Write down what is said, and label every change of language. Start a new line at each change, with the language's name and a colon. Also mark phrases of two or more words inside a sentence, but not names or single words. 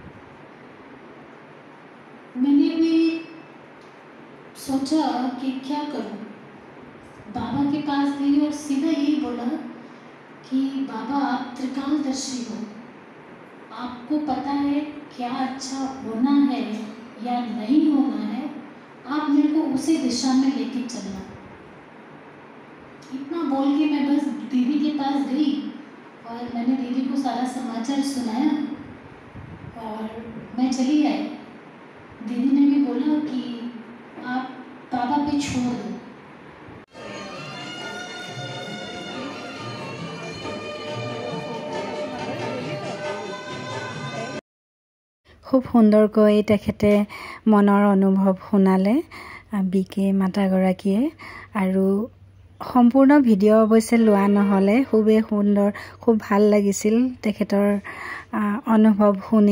Hindi: मैंने भी सोचा कि क्या करूं, बाबा के पास गई और सीधा यही बोला कि बाबा आप त्रिकालदर्शी हो, आपको पता है क्या अच्छा होना है या नहीं होना है, आप मेरे को उसी दिशा में लेके चलना। इतना बोल के मैं बस दीदी के पास गई और मैंने दीदी को सारा समाचार सुनाया और मैं चली आई। दीदी ने भी बोला कि आप बाबा पे छोड़ दो।
Assamese: খুব সুন্দৰকৈ তেখেতে মনৰ অনুভৱ শুনালে বিকে মাতাগৰাকীয়ে। আৰু সম্পূৰ্ণ ভিডিঅ' অৱশ্যে লোৱা নহ'লে, খুবেই সুন্দৰ, খুব ভাল লাগিছিল তেখেতৰ অনুভৱ শুনি।